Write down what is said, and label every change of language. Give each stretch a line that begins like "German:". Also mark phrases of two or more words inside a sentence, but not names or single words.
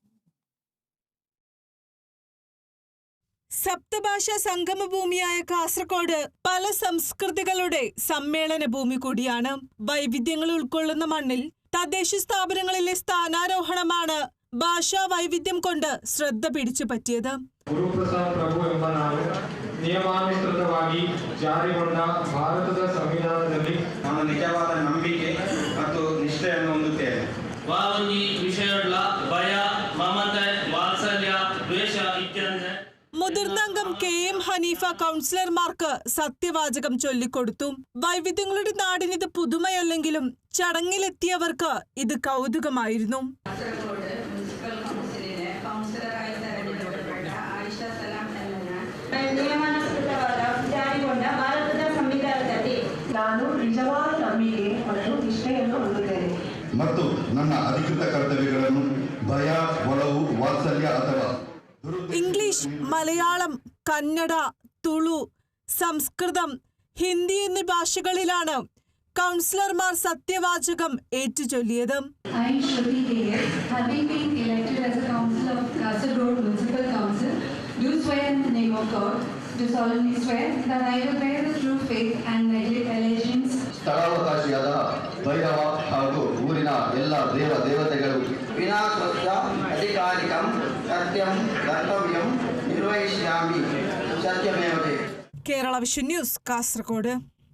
Malayalam: സപ്തഭാഷാ സംഗമഭൂമിയായ കാസർഗോഡ് പല സംസ്കൃതികളുടെ സമ്മേളന ഭൂമി കൂടിയാണ്. വൈവിധ്യങ്ങൾ ഉൾക്കൊള്ളുന്ന മണ്ണിൽ തദ്ദേശ സ്ഥാപനങ്ങളിലെ സ്ഥാനാരോഹണമാണ് ഭാഷാ വൈവിധ്യം കൊണ്ട് ശ്രദ്ധ പിടിച്ചു പറ്റിയത്.
Kannada: ನಿಯಮಾನುಸೃತವಾಗಿ ಜಾರಿಗೊಂಡ ಭಾರತದ ಸಂವಿಧಾನದಲ್ಲಿ ನಾನು ನಿಜವಾದ ನಂಬಿಕೆ ಮತ್ತು ನಿಷ್ಠೆಯನ್ನು ಹೊಂದುತ್ತೇನೆ. ವಾವಂಗಿ ವಿಷಯಗಳ ಭಯ, ಮಮತೆ, ವಾತ್ಸಲ್ಯ, ದ್ವೇಷ ಇತ್ಯಾದಿ.
Malayalam: മുതിർന്ന അംഗം KM ഹനീഫ കൗൺസിലർമാർക്ക് സത്യവാചകം ചൊല്ലിക്കൊടുത്തു. വൈവിധ്യങ്ങളുടെ നാടിനിത് പുതുമയല്ലെങ്കിലും ചടങ്ങിലെത്തിയവർക്ക് ഇത് കൗതുകമായിരുന്നു.
Kannada: ನಾನು ನಿಜವಾದ ನಂಬಿಕೆ ಮತ್ತು ನಿಷ್ಠೆಯನ್ನು ಹೊಂದುತ್ತೇನೆ ಮತ್ತು ನನ್ನ ಅಧಿಕೃತ ಕರ್ತವ್ಯಗಳನ್ನು ಭಯ, ಒಲವು, ವಾತ್ಸಲ್ಯ ಅಥವಾ
Malayalam: ഇംഗ്ലീഷ്, മലയാളം, കന്നഡ, തുളു, സംസ്കൃതം, ഹിന്ദി എന്നീ ഭാഷകളിലാണ് കൗൺസിലർമാർ സത്യവാചകം ഏറ്റുചൊല്ലിയത്.
English: Do swear in the name of God, do solemnly swear that I will bear the true faith and neglect allegiance.
Kannada: ಸ್ಥಳಾವಕಾಶಿಯಾದ ಭೈರವ ಹಾಗೂ ಊರಿನ ಎಲ್ಲ ದೇವತೆಗಳು
Sanskrit: ವಿನಾಕೃತ್ಯ ಅಧಿಕಾರಿಕಂ ಸತ್ಯಂ ಕರ್ತವ್ಯಂ ನಿರ್ವಹಿಷ್ಯಾಮಿ ಸತ್ಯಮೇವ ಜಯತೆ.
Malayalam: കേരള വിഷൻ ന്യൂസ്, കാസർഗോഡ്.